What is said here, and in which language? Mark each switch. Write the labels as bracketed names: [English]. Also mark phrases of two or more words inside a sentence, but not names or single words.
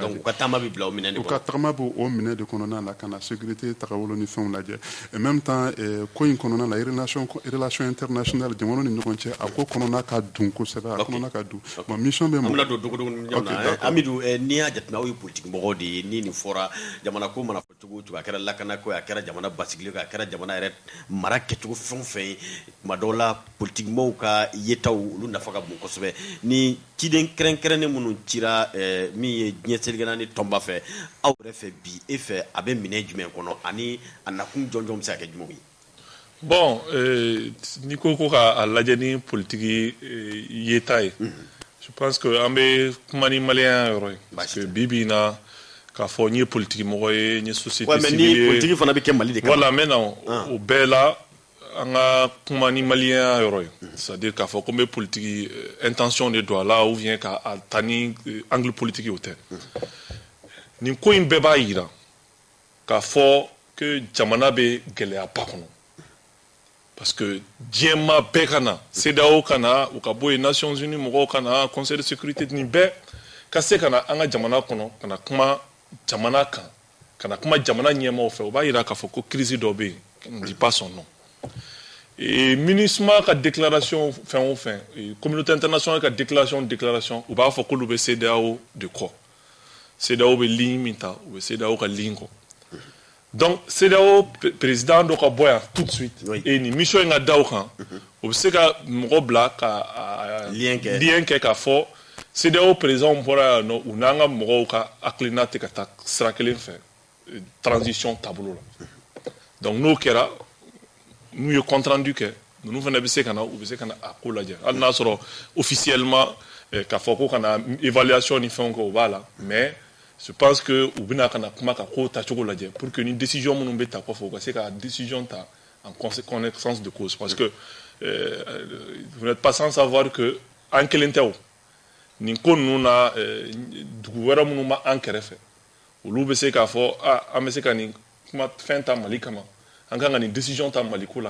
[Bambara] donc u ka tagama bɛ bila o minɛ de kɔnɔ u ka tagama b'o minɛ de kɔnɔna la ka na sécurité tagabolo ni fɛnw lajɛ [French] en même temps [Bambara] ko in kɔnɔna la [French] relation internationale [Bambara] jamanaw ni ɲɔgɔn cɛ a ko kɔnɔna ka dun kosɛbɛ a kɔnɔna ka dun bon mission bɛ an bɛna don dogodogo ni ɲɔgɔn na Amidu n'i y'a jateminɛ aw ye politique mɔgɔw de ye ni nin fɔra jamana ko mana fɔ cogo o cogo a kɛra lakana ko a kɛra jamana basigili ko a kɛra jamana yɛrɛ mara kɛcogo fɛn o fɛn ye tuma dɔw la politique mɔgɔw ka yetaw olu nafa ka bon kosɛbɛ ni ciden kɛrɛnkɛrɛnnen minnu cira min ye diɲɛ selikɛla ni tɔnba fɛ aw yɛrɛ fɛ bi e fɛ a bɛ minɛ jumɛn kɔnɔ ani a nakun jɔnjɔn bɛ se ka kɛ jumɛn ye bon n'i ko k'a lajɛ ni politique yeta ye [French] je pense que [Bambara] an bɛ kuma ni maliyɛn yɔrɔ ye [French] parce que [Bambara] bi bi in na k'a fɔ n ye politique mɔgɔ ye n ye [French] société civile [Bambara] ye ni politique fana bɛ kɛ Mali de kan [French] voilà maintenant [Bambara] o bɛɛ la an ka kuma ni maliyɛn yɔrɔ ye [French] c'est à dire [Bambara] k'a fɔ ko n bɛ [French] politique intention [Bambara] de don a la [French] ou bien [Bambara] k'a ta ni [French] angle politique [Bambara] o tɛ nin ko in bɛɛ b'a yira k'a fɔ que jamana bɛ gɛlɛyaba kɔnɔ [French] parce que [Bambara] diɲɛma bɛɛ ka na CEDEAO ka na u ka bɔ yen Nations Unies mɔgɔw ka na Conseil de sécurité nin bɛɛ ka se ka na an ka jamana kɔnɔ ka na kuma jamana kan ka na kuma jamana ɲɛmaaw fɛ o b'a yira k'a fɔ ko crise dɔ bɛ yen [French] on ne dit pas son nom [Bambara] et MINUSMA ka déclaration fɛn o fɛn communauté internationale ka déclaration u b'a fɔ k'olu bɛ CEDEAO de kɔ CEDEAO bɛ ligne min ta u bɛ CEDEAO ka ligne kɔ donc CEDEAO président dɔ ka bɔ yan [French] tout de suite [Bambara] et ni mission in ka da o kan o bɛ se ka mɔgɔ bila ka lien kɛ k'a fɔ CEDEAO président bɔra yan nɔ u n'an ka mɔgɔw ka hakilina tɛ ka taa sira kelen fɛ transition taabolo la donc n'o kɛra n'u ye [French] compte rendu [Bambara] kɛ ninnu fana bɛ se ka na u bɛ se ka na a ko lajɛ hali n'a sɔrɔ officiellement k'a fɔ ko ka na évaluation ni fɛnw kɛ o b'a la [French] mais je pense que [Bambara] u bɛna ka na kuma ka ko tacogo lajɛ [French] pour que [Bambara] ni décision minnu bɛ ta kɔfɛ u ka se ka décision ta [French] en connaissance de cause parce que vous n'êtes pas sans savoir que [Bambara] an kelen tɛ o nin ko ninnu na dugu wɛrɛ minnu ma an kɛrɛfɛ olu bɛ se k'a fɔ an bɛ se ka nin kuma fɛn ta Mali kama an kan ka nin décision ta Mali ko la